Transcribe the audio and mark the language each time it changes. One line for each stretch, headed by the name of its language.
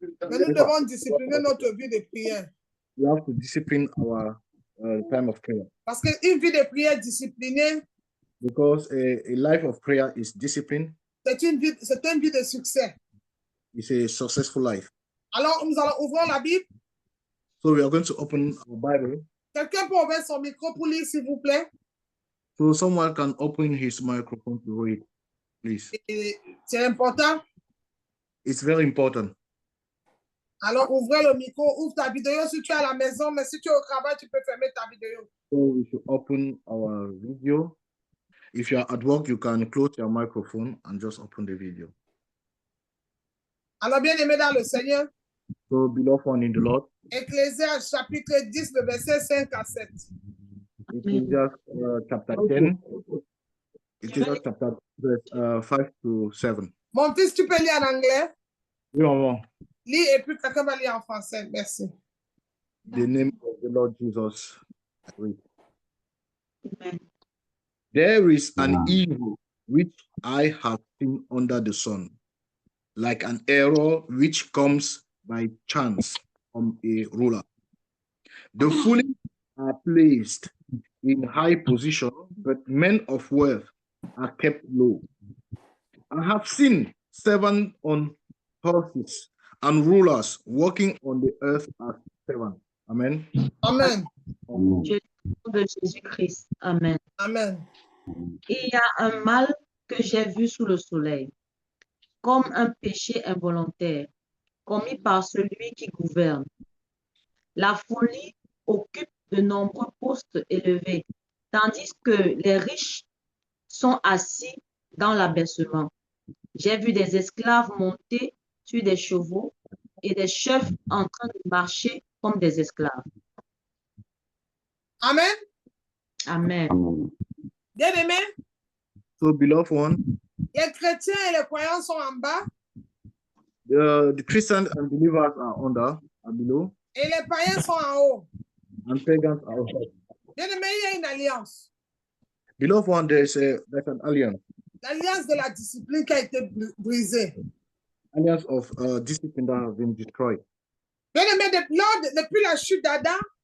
French: Mais nous devons discipliner notre vie de prière.
English: We have to discipline our time of prayer.
French: Parce qu'une vie de prière disciplinée,
English: because a life of prayer is discipline.
French: C'est une vie de succès.
English: It's a successful life.
French: Alors, nous allons ouvrir la Bible.
English: So we are going to open our Bible.
French: Quelqu'un peut ouvrir son micro pour lire, s'il vous plaît.
English: So someone can open his microphone to read, please.
French: C'est important.
English: It's very important.
French: Alors, ouvrez le micro, ouvre ta vidéo si tu es à la maison, mais si tu es au travail, tu peux fermer ta vidéo.
English: So we should open our video. If you are at work, you can close your microphone and just open the video.
French: Alors, bien aimé dans le Seigneur.
English: So, beloved one in the Lord.
French: Ecclésias chapitre 10, le verset 5 à 7.
English: Ecclésias chapter 10. Ecclésias chapter 5 to 7.
French: Mon fils, tu peux lire en anglais? Oui, maman. Lis et puis quelqu'un va lire en français. Merci.
English: The name of the Lord Jesus. There is an evil which I have seen under the sun, like an error which comes by chance from a ruler. The foolish are placed in high position, but men of wealth are kept low. I have seen servants on horses and rulers walking on the earth as 7. Amen. Amen.
French: Je lis au nom de Jésus-Christ. Amen. Amen. Il y a un mal que j'ai vu sous le soleil, comme un péché involontaire, commis par celui qui gouverne. La folie occupe de nombreux postes élevés, tandis que les riches sont assis dans l'abaissement. J'ai vu des esclaves monter sur des chevaux et des chefs en train de marcher comme des esclaves. Amen. Amen. Bien-aimé,
English: So, beloved one,
French: les chrétiens et les croyants sont en bas
English: the Christians and believers are under, are below,
French: et les païens sont en haut.
English: and pagans are above.
French: Bien-aimé, il y a une alliance.
English: Beloved one, there's an alliance,
French: L'alliance de la discipline qui a été brisée.
English: alliance of discipline that has been destroyed.
French: Bien-aimé, depuis la chute d'Adam,